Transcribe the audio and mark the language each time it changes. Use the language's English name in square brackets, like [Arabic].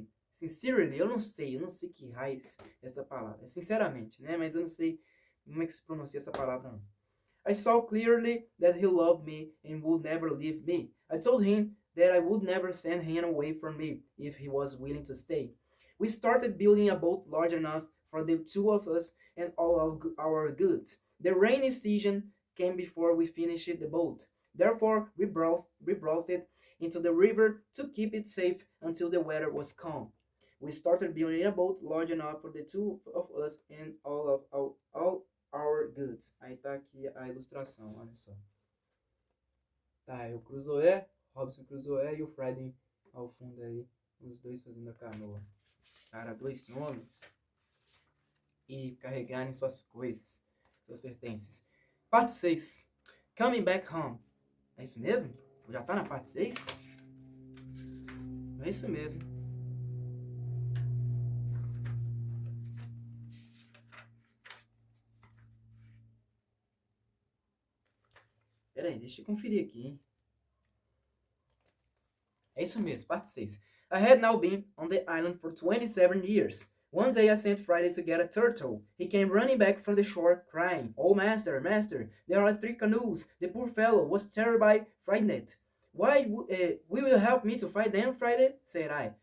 [Portuguese] Sincerely, eu não sei que raiz é essa palavra. Sinceramente, né? Mas eu não sei como é que se pronuncia essa palavra, não. [English] I saw clearly that he loved me and would never leave me. I told him that I would never send him away from me if he was willing to stay. We started building a boat large enough for the two of us and all of our goods. The rainy season came before we finished the boat. Therefore, we brought it into the river to keep it safe until the weather was calm. We started building a boat large enough for the two of us and all our goods. [Portuguese] Aí tá aqui a ilustração, olha só. Tá, é o Crusoé, Robinson Crusoé e o Friday ao fundo aí, os dois fazendo a canoa. Cara, dois homens e carregarem suas coisas, seus pertences. Parte 6. [English] Coming Back Home. [Portuguese] É isso mesmo? Já tá na parte 6? É isso mesmo. Peraí, deixa eu conferir aqui, hein? É isso mesmo, parte 6. [English] I had now been on the island for 27 years. One day I sent Friday to get a turtle. He came running back from the shore, crying, "Oh, master, master, there are 3 canoes. The poor fellow was terribly frightened." Why will you help me to find them, Friday? Said I.